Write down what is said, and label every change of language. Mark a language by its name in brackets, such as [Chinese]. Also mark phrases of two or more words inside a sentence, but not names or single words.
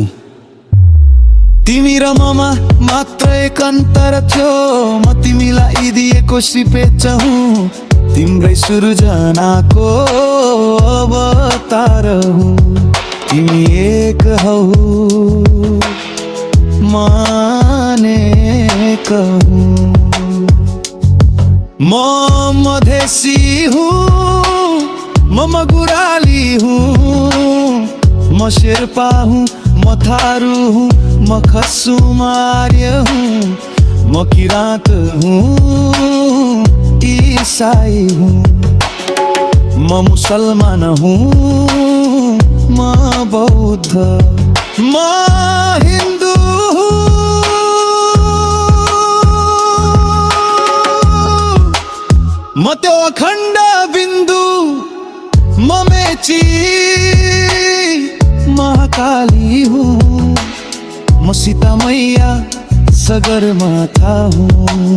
[Nepali] तिमी र ममा मात्र एक अन्तर थियो, म तिमीलाई दिएको सिपेच हुँ। तिम्रै सृजनाको अवतार हुँ। तिमी एक हौ, म अनेक हूँ। म मधेसी हूँ, म मगुराली हूँ, म शेर्पा हूँ, म थारू हूँ, म खसुमार्य हूँ, म किराँत हूँ, ईसाई हूँ, म मुसलमान हूँ, म बौद्ध, म हिन्दू हूँ, म त्यो अखण्ड बिन्दु, म मेची महाकाली हूँ, म सीता मैया सगरमाथा हूँ।